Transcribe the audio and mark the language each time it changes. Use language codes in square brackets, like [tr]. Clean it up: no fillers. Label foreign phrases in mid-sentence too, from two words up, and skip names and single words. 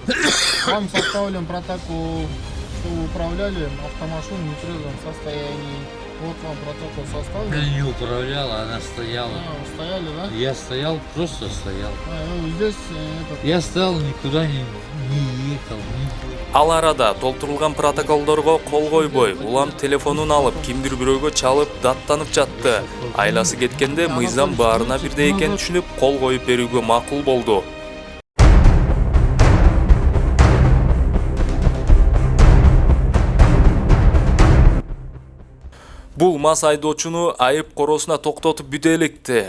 [ru] Вам составлен протокол, что вы управляли автомашиной в нетрезвом состоянии. Вот вам протокол составлен. Я не управляла, она стояла. Вы стояли, да? Я стоял, просто стоял. Здесь Я стоял, никуда не ехал. [ky] Ал арада толтурулган протоколдорго кол койбой, улам телефонун алып, кимдир бирөөгө чалып, даттанып жатты. Айласы кеткенде мыйзам баарына бирдей экенин түшүнүп, кол коюп берүүгө макул болду. Бул мас айдоочуну айып коросуна токтотуп бүтө электе.